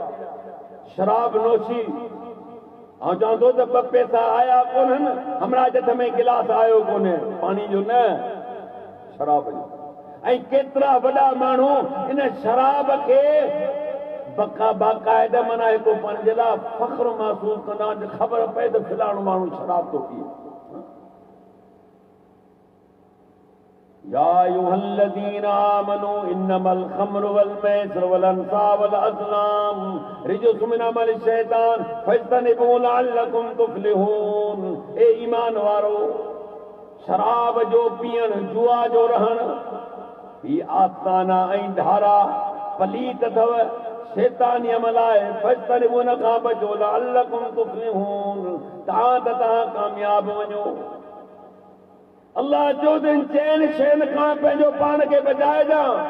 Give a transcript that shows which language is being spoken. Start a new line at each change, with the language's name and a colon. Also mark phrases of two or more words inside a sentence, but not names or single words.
Sindhi: शराब नोशी, ऐं चवंदो त ॿ पैसा आया कोन्हनि, हमरा हथ में गिलास आयो कोन्हे, पाणी जो न शराब जो, ऐं केतिरा वॾा माण्हू इन शराब खे बाक़ाइदा माना हिकु पंहिंजे लाइ फ़ख्रु महसूस कंदा, ख़बर पए त फिलाणो माण्हू शराब थो पीए,
Arabic: يا أيها الذين آمنوا إنما الخمر والميسر والأنصاب والأزلام رجس من عمل الشيطان فاجتنبوه لعلكم تفلحون,
Sindhi: ए ईमान वारो शराब जो पीअण, जुआ जो रहण, ही आस्ताना ऐं धारा पलीत अथव, शैतानी अमल आहे, फज्तनिबू हुन खां बचो
Arabic: لعلكم تفلحون,
Sindhi: तव्हां त तव्हां कामयाब वञो, अल्लाह चौधरी चइनि शयुनि खां पंहिंजो पाण खे बचाइजां,